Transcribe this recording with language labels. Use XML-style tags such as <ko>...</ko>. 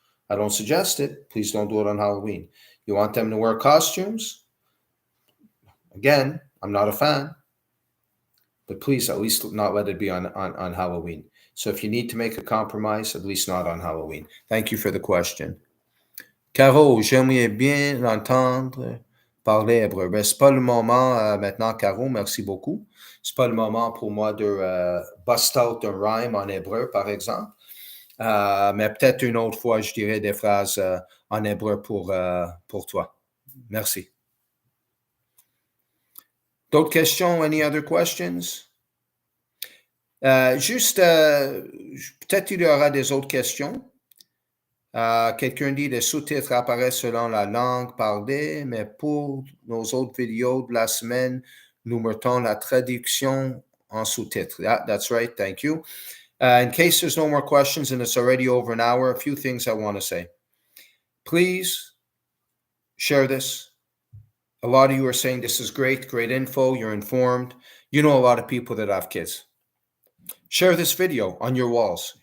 <en>I don't suggest it. Please don't do it on Halloween. You want them to wear costumes? Again, I'm not a fan. But please, at least not let it be on Halloween. So if you need to make a compromise, at least not on Halloween. Thank you for the question.</en> <fr>Caro, j'aimerais bien l'entendre parler hébreu. Ben, c'est pas le moment maintenant, Caro, merci beaucoup. C'est pas le moment pour moi de</fr> <en>bust out</en> <fr>un rhyme en hébreu, par exemple. Mais peut-être une autre fois, je dirai des phrases en hébreu pour toi. Merci. D'autres questions?</fr> <en>Any other questions?</en> <fr>Peut-être il y aura des autres questions. Quelqu'un dit les sous-titres apparaissent selon la langue parlée, mais pour nos autres vidéos de la semaine, nous mettons la traduction en sous-titres.</fr> <en>That's right. Thank you. In case there's no more questions and it's already over an hour, a few things I want to say. Please share this. A lot of you are saying this is great info. You're informed. You know a lot of people that have kids. Share this video on your walls.</en>